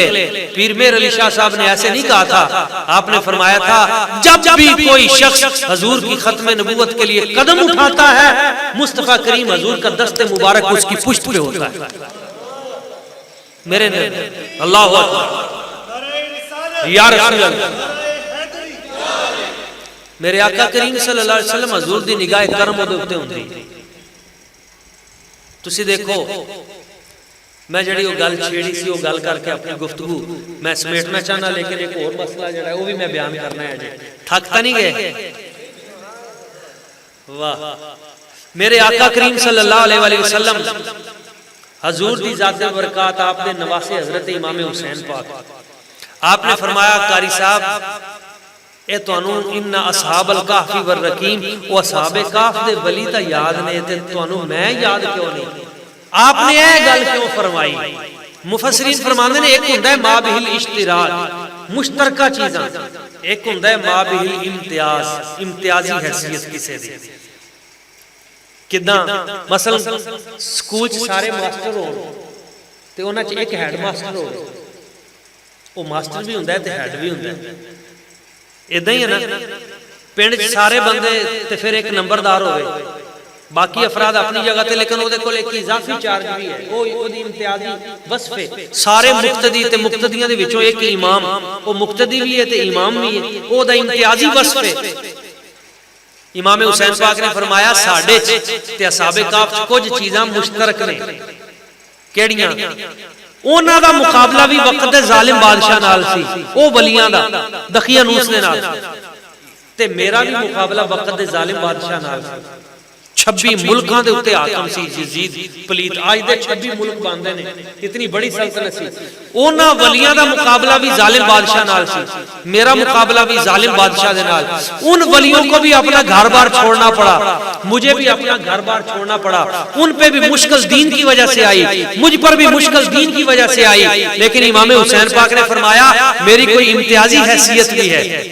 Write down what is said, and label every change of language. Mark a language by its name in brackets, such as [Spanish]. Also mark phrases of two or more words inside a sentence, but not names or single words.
[Urdu] پیر میر علی شاہ صاحب نے ایسے نہیں کہا تھا, آپ نے فرمایا تھا جب بھی کوئی شخص حضور کی ختم نبوت کے لیے قدم اٹھاتا ہے مصطفیٰ کریم حضور کا دست مبارک اس کی پشت پہ ہوتا ہے. [Arabic] میرے اللہ اکبر یا رسول اللہ. [Punjabi] میرے آقا کریم [Arabic] صلی اللہ علیہ وسلم [Punjabi] حضور دی نگاہ کرم دے اوتے ہوندی. تسی دیکھو میں جڑی وہ گل چھیڑی سی وہ گل کر کے اپنی گفتگو میں سمیٹنا چاہنا, لیکن ایک اور مسئلہ جڑا ہے وہ بھی میں بیان کرنا ہے. جی تھکتا نہیں گئے؟ واہ. میرے آقا کریم [Arabic] صلی اللہ علیہ وسلم [Punjabi] حضور دی ذات برکات آپ نے نواسے حضرت امام حسین پاک, آپ نے فرمایا قاری صاحب اے تانوں [Arabic] ان اصحاب الکہف والرقیم [Punjabi] او اصحاب کہف دے ولی تا یاد نے تے تانوں میں یاد کیوں نہیں؟ آپ نے اے گل کیوں فرمائی؟ مفسرین فرماندے نے ایک ہوندا ہے ما بہل اشتراک مشترکہ چیزاں, ایک ہوندا ہے ما بہل امتیاز امتیازی حیثیت کسے دی. کداں مثلا سکول چ سارے ماسٹر ہون تے انہاں چ ایک ہیڈ ماسٹر ہو, وہ ماسٹر بھی ہوندا ہے تے ہیڈ بھی ہوندا ہے. ادھا ہی ہے نا پنڈ سارے بندے تے پھر ایک نمبردار ہوئے, باقی افراد اپنی جگہ تے, لیکن وہ دیکھو ایک اضافی چارج بھی ہے, وہ دی امتیازی وصف ہے. سارے مقتدی تے مقتدیاں دے وچوں ایک امام, وہ مقتدی بھی ہے تے امام بھی ہے, وہ دا امتیازی وصف ہے. امام حسین پاک نے فرمایا ساڈے تے اصحاب کہف کچھ چیزاں مشترک نے. کیڑیاں؟ انہاں دا مقابلہ بھی وقت ظالم بادشاہ نال سی, او ولیاں دا دقیانوس دے نال, تے میرا بھی مقابلہ وقت ظالم بادشاہ نال سی. 26 ملکاں دے اوتے حاکم سی یزید پلیت, آج دے 26 ملک باندے نے, اتنی بڑی سلطنت سی. انہاں ولیاں دا مقابلہ بھی ظالم بادشاہ نال سی, میرا مقابلہ بھی ظالم بادشاہ دے نال. [Urdu] ان ولیوں کو بھی اپنا گھر بار چھوڑنا پڑا, مجھے بھی اپنا گھر بار چھوڑنا پڑا. ان پہ بھی مشکل دین کی وجہ سے آئی, مجھ پر بھی مشکل دین کی وجہ سے آئی, لیکن امام حسین پاک نے فرمایا میری کوئی امتیازی حیثیت بھی ہے.